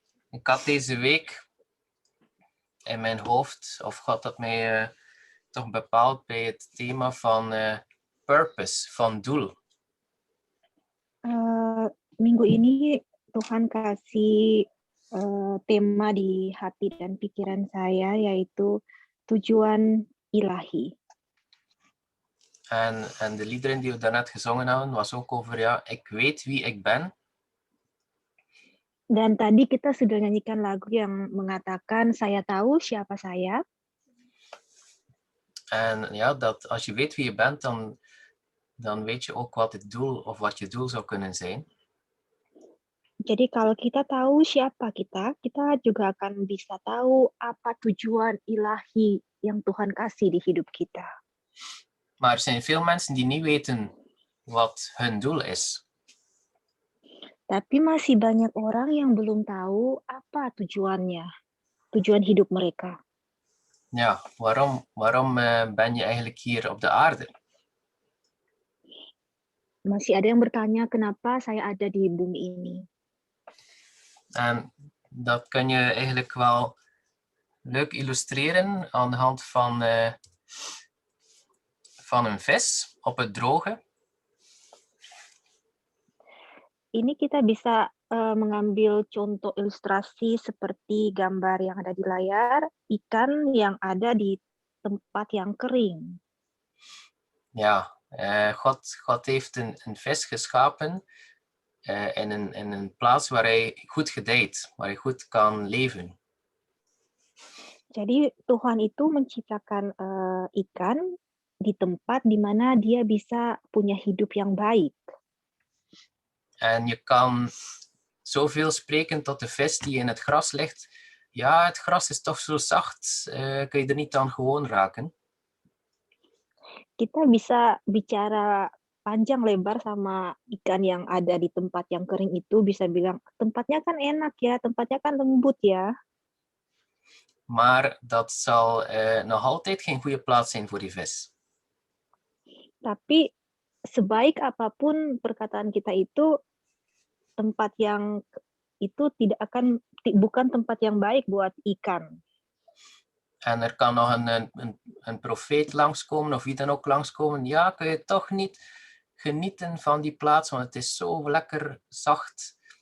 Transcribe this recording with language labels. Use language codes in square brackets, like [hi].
[nl] Ik had deze week in mijn hoofd, of God had mij toch bepaald bij het thema van purpose, van doel. [id] Minggu ini Tuhan kasih tema di hati dan pikiran saya, yaitu tujuan ilahi. [nl] En de liederen die we daarnet gezongen hebben, was ook over, ja, ik weet wie ik ben. [id] Dan tadi kita sudah nyanyikan lagu yang mengatakan, saya tahu siapa saya. [nl] En ja, dat als je weet wie je bent, dan weet je ook wat het doel of wat je doel zou kunnen zijn. [id] Jadi kalau kita tahu siapa kita juga akan bisa tahu apa tujuan ilahi yang Tuhan kasih di hidup kita. [nl] Maar er zijn veel mensen die niet weten wat hun doel is. [id] Tapi masih banyak orang yang belum tahu apa tujuannya, tujuan hidup mereka. [nl] Ja, waarom ben je eigenlijk hier op de aarde? [id] Masih ada yang bertanya, kenapa saya ada di bumi ini? [nl] En dat kun je eigenlijk wel leuk illustreren aan de hand van een vis op het droge. [id] Ini kita bisa mengambil contoh ilustrasi seperti gambar yang ada di layar, ikan yang ada di tempat yang kering. [nl] Ja, God heeft een vis geschapen in een plaats waar hij goed gedijt, waar hij goed kan leven. [id] Jadi Tuhan itu menciptakan ikan di tempat di mana dia bisa punya hidup yang baik. [nl] En je kan zoveel spreken tot de vis die in het gras ligt. Ja, het gras is toch zo zacht, kun je er niet aan gewoon raken. [id] Kita bisa bicara panjang lebar sama ikan yang ada di tempat yang kering itu, bisa bilang, tempatnya kan enak ya, tempatnya kan lembut ya. [nl] Maar dat zal nog altijd geen goede plaats zijn voor die vis. [id] Tapi sebaik apapun perkataan kita itu, tempat yang itu bukan tempat yang baik buat ikan. [nl] En er kan nog een profeet langskomen of wie dan ook langskomen. Ja, kun je toch niet genieten van die plaats, want het is zo lekker zacht.